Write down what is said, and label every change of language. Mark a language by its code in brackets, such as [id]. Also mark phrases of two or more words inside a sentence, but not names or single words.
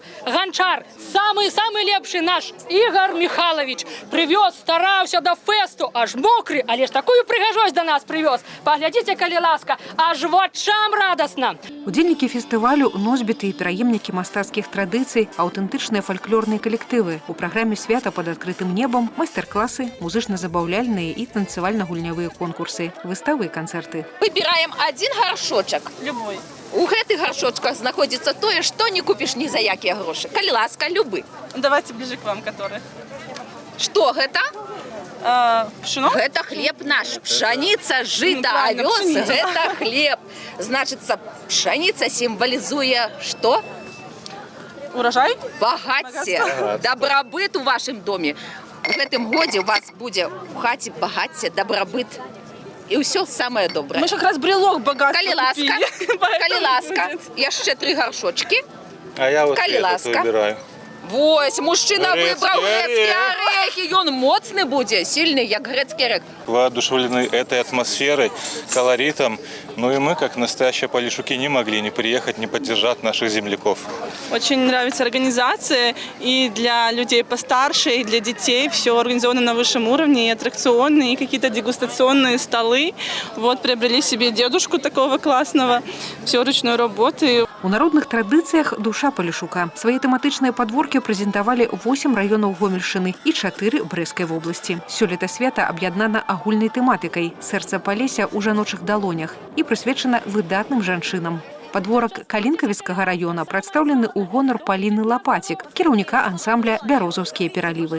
[ru] Гончар, самый лепший наш Игорь Михайлович привез, старался до фесту, аж мокрый, [be] але ж такую прыгажосць до нас привез. [ru] Поглядите, [be] калі ласка, [ru] аж вачам радостно. [be] Удзельнікі фестывалю носьбіты і пераемнікі мастацкіх традыцый, аўтэнтычныя фальклорныя калектывы. У праграме свята пад адкрытым небам майстар-класы, музычна-забаўляльныя і танцевальна-гульнявыя конкурсы, выставы і канцэрты. [ru] Выбираем один горшочек. Любой. [be] У гэтых горшочках знаходзіцца тое, што не купіш ні за якія грошы. Калі ласка, любы. [ru] Давайте ближе к вам, который. [be] Што гэта? [ru] Пшено? [be] Гэта хлеб наш. Пшаніца, жыта, авёс, гэта хлеб. Значыцца, пшаніца сімвалізуе што? Урожай? Багацце, дабрабыт у вашым доме. У гэтым годзе у вас будзе у хаце багацце, дабрабыт. І ўсё самае добрае. [ru] Мы ж якраз брелок богатства [be] купілі. Калі ласка, яшчэ 3 горшочки. [ru] А я вот [be] Калі [ru] этот [be] ласка. [ru] выбираю. [be] Вось, мужчына выбраў Грэцкія грэцкія арэхі. Ён моцны будзе, сильны, як грэцкі арэх. [ru] Воодушевлены этой атмосферой, колоритом. Ну и мы, как настоящие полешуки, не могли не приехать, не поддержать наших земляков. Очень нравится организация и для людей постарше, и для детей. Все организовано на высшем уровне, и аттракционные, и какие-то дегустационные столы. Вот, приобрели себе дедушку такого классного, все ручной работы. [be] У народных традыцыях душа палешука. Свае тэматычныя падворкі прэзентавалі 8 раёнаў Гомельшчыны і 4 Брэскай вобласці. Сёлета свята аб'яднана агульнай тэматыкай «Сэрца Полесся ў жаночых далонях» і прысвечана выдатным жанчынам. Падворак Калінкавіцкага раёна прадстаўлены ў гонар Паліны Лапацік, кіраўніка ансамбля «Бярозаўскія пералівы».